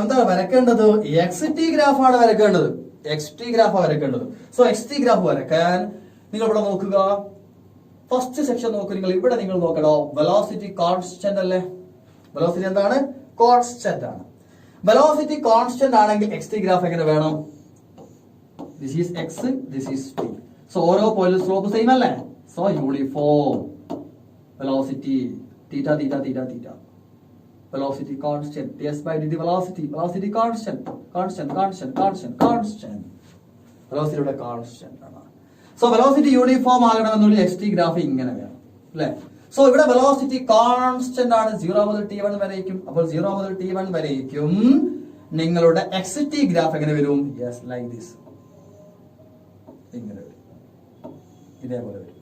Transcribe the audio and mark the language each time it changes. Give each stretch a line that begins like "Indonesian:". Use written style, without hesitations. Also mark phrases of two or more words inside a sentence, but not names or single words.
Malayalam: എന്താണ് വരക്കേണ്ടത്?
English: x t graphആണ്
Malayalam: വരക്കേണ്ടത്.
English: x t graphആണ്
Malayalam: വരക്കേണ്ടത്.
English: so x t graph
Malayalam: വരക്കാൻ നിങ്ങൾ ഇവിടെ നോക്കുക.
English: first section
Malayalam: നോക്കൂ നിങ്ങൾ. ഇവിടെ നിങ്ങൾ നോക്കണോ,
English: velocity constant
Malayalam: അല്ലേ? വെലോസിറ്റി എന്താണ്? കോൺസ്റ്റന്റ് ആണ്.
English: velocity constant
Malayalam: ആണെങ്കിൽ
English: x t graph
Malayalam: എങ്ങനെ വേണം?
English: this is x, this is t.
Malayalam: സോ ഓരോ പോയിന്റും
English: slope same
Malayalam: അല്ലേ?
English: so uniform velocity theta theta theta theta. Velocity constant, ds by dt velocity, velocity constant, constant, constant, constant, constant.
Malayalam: Velocity ഇവിടെ constant ആണ്.
English: So velocity uniform
Malayalam: ആകണമെന്നുണ്ടെങ്കിൽ
English: x t graph
Malayalam: ഇങ്ങനെ വേണം അല്ലേ? സോ ഇവിടെ
English: velocity constant
Malayalam: ആണ് 0 മുതൽ t1 വരേക്കും. അപ്പോൾ 0 മുതൽ t1 വരേക്കും നിങ്ങളുടെ
English: x t graph
Malayalam: എങ്ങനെ വരും?
English: yes, like this.
Malayalam: ഇങ്ങനെ വരും, ഇതേപോലെ വരും.